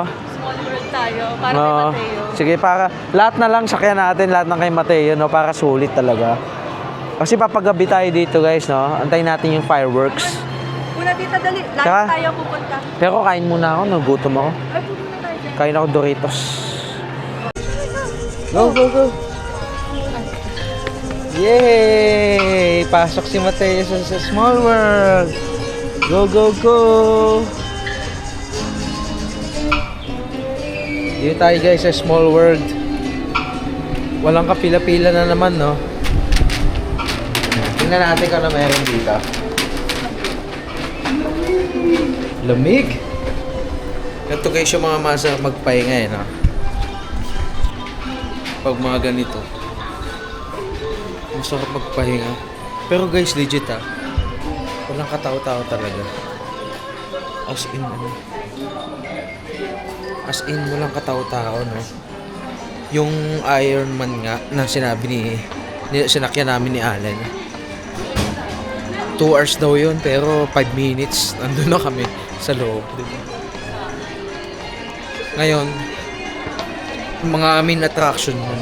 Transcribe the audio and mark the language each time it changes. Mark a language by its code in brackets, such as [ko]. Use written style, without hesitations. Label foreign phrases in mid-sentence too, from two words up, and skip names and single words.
[tl] Small world tayo. Para kay Mateo. Sige, para lahat na lang sakyan natin, lahat ng kay Mateo, no, para sulit talaga. Kasi papagabi tayo dito, guys, no. Antayin natin yung fireworks. Una dito, dali. Lahat Tsaka, tayo pupunta. pero kain muna ako, nagutom ako. Ay, pupunta tayo dyan. Kain ako Doritos. Go, go, go. Yay! Pasok si Mateo sa Small World. Go, go, go. Dito tayo, guys, sa Small World. Walang kapila-pila na naman, no? Tingnan natin kung ano meron dito. Lamig. Ito, guys, yung mga masarap magpahinga, eh, no? Pag mga ganito. Masarap magpahinga. Pero, guys, legit, walang katao-tao talaga. [en] As in, [tl] ano? [en] As in, [tl] walang katao-tao, no? Yung Iron Man nga, na sinabi sinakyan namin ni Allen. 2 hours daw yun, pero 5 minutes, nandun na kami sa loob, diba? Ngayon, mga [en] main attraction [tl] nun.